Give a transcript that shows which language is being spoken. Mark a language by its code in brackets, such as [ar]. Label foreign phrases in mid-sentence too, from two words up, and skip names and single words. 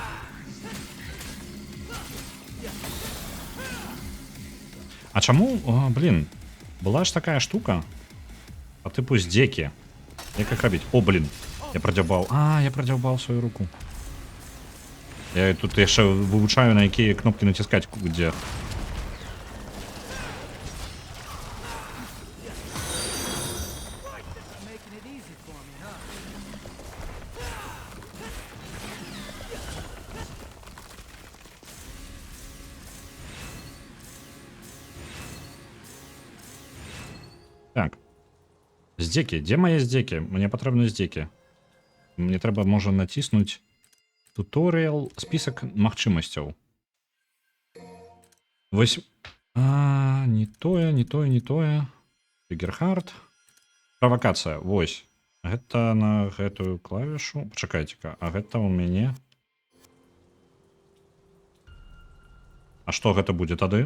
[uk] А чому, о, блін, була ж така штука, по типу здеки. Як їх робити? О, блін, я продявбав. А, я продявбав свою руку. Я тут ще вивчаю, на які кнопки натискати, де. [en] Making it easy for me, huh? [uk] Так. Здеки. Де мої здеки? Мені потрібні здеки. Мені треба, може, натиснути туторіал, [be] список магчимостей. А, не тое, не тое, не тое. [uk] Триггерхард. Провокація. Вось. [be] Гэта на гэтую клавішу. Пачакайце-ка, а гэта у мяне. А што гэта будзе тады?